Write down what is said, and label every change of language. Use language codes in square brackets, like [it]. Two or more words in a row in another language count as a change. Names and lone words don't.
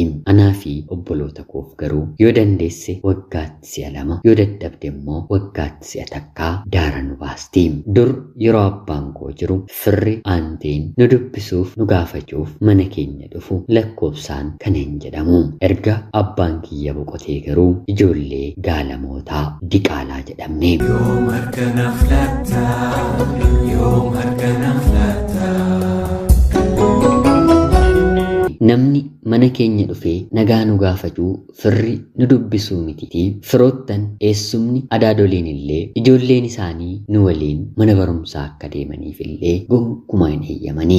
[om] Anaa fi obboloota koof garuu yoo dandeesse waggaatti si'a 2 yoo dadhabde immoo waggaatti si'a takkaa daara nu baasti. Dur yeroo abbaan koo jiru firri aanteen nu dubbisuuf nu gaafachuuf mana keenya dhufu lakkoofsaan kan hin jedhamu. Erga abbaan kiyya boqotee garuu ijoollee gaalamootaa diqaalaa jedhamne. يوم هركنا فلتا يوم هركنا فلتا Namni mana keenya dhufee nagaa nu gaafachuu firri nu dubbisuu mititi. Firoottan eessumni adaadoliin illee ijoolleen isaanii nu waliin mana barumsaa akka deemaniif illee gonkumaa hin eeyyamanii.